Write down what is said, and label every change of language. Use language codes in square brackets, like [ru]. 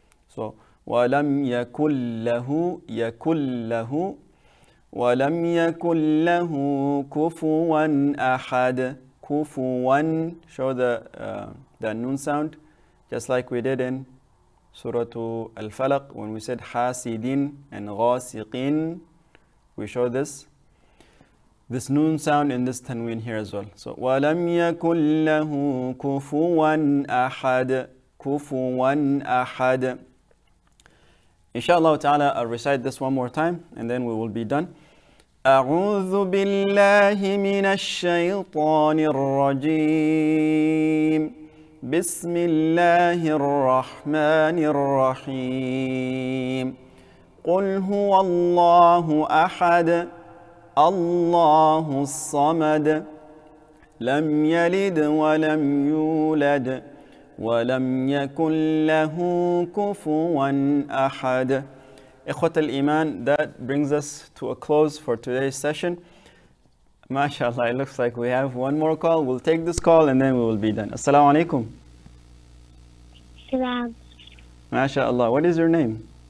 [ar] So وَلَمْ يَكُنْ لَهُ يَكُنْ لَهُ وَلَمْ يَكُنْ لَهُ كُفُوًا أَحَدٌ. [en] Kufuwan, show the noon sound, just like we did in Surah Al-Falaq when we said hasidin and ghasiqin. We show this noon sound in this tanween here as well. [ar] So وَلَمْ يَكُنْ لَهُ كُفُوًا أَحَدٌ. كُفُوًا أَحَدٌ. [en] Inshallah ta'ala, I'll recite this one more time and then we will be done. [ar] أعوذ بالله من الشيطان الرجيم. بسم الله الرحمن الرحيم. قل هو الله أحد الله الصمد لم يلد ولم يولد ولم يكن له كفوا أحد. Ikhwat al-Iman, [en] that brings us to a close for today's session. MashaAllah, it looks like we have one more call. We'll take this call and then we will be done. Assalamu alaikum. Salam. MashaAllah, what is your name?